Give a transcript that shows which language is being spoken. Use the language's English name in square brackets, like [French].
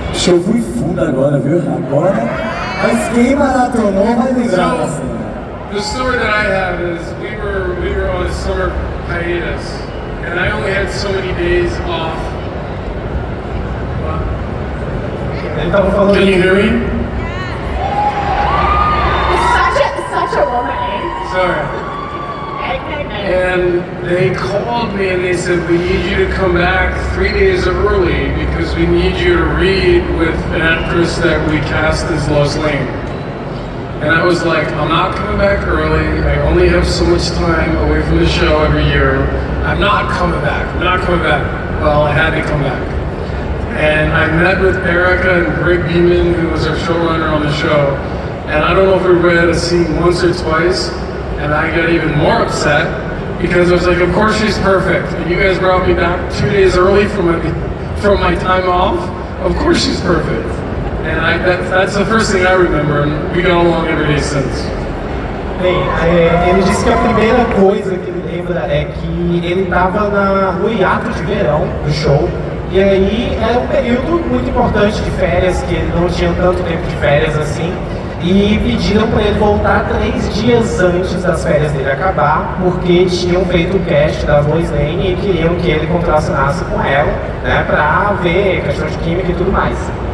[Portuguese] Eu fui fundo agora, viu? Agora, mas quem maratonou vai lembrar da cena. [English] The story that I have is we were on a summer hiatus, and I only had so many days off. [Portuguese] Ele tava falando. [English] Can you hear me? Such a woman, eh? Sorry. And they called me and they said, we need you to come back 3 days early because we need you to read with an actress that we cast as Lois Lane. And I was like, I'm not coming back early. I only have so much time away from the show every year. I'm not coming back. I'm not coming back. Well, I had to come back. And I met with Erica and Greg Beeman, who was our showrunner on the show. And I don't know if we read a scene once or twice, and I got even more upset because I was like, of course she's perfect. And you guys brought me back 2 days early from my time off. Of course she's perfect. And that's the first thing I remember, and we got along every day since. [Portuguese] Bem, ele disse que a primeira coisa que ele lembra é que ele estava no hiato de verão do show, e aí era um período muito importante de férias, que ele não tinha tanto tempo de férias assim, e pediram para ele voltar 3 dias antes das férias dele acabar, porque tinham feito o cast da Lois Lane e queriam que ele contracenasse com ela, né, para ver questão de química e tudo mais.